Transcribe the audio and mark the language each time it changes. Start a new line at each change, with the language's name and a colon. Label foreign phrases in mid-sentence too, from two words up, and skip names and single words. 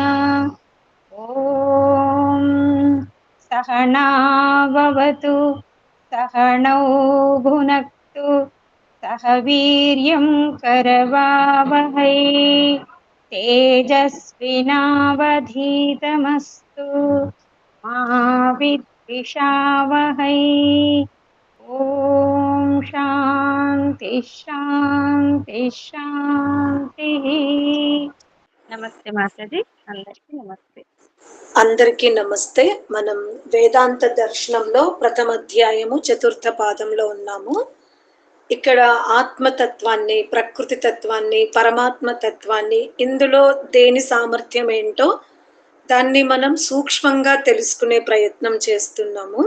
Sanskrit: ॐ सहनाववतु सहनौ भुनक्तु सह वीर्यं करवावहै तेजस्विनावधीतमस्तु मा विद्विषावहै। ओम शांति शांति शांति।
Hindi: नमस्ते माताजी,
Telugu: అందరికీ నమస్తే. అందరికీ నమస్తే. మనం వేదాంత దర్శనంలో ప్రథమ అధ్యాయము చతుర్థ పాదంలో ఉన్నాము. ఇక్కడ ఆత్మతత్వాన్ని, ప్రకృతి తత్వాన్ని, పరమాత్మ తత్వాన్ని, ఇందులో దేని సామర్థ్యం ఏంటో దాన్ని మనం సూక్ష్మంగా తెలుసుకునే ప్రయత్నం చేస్తున్నాము.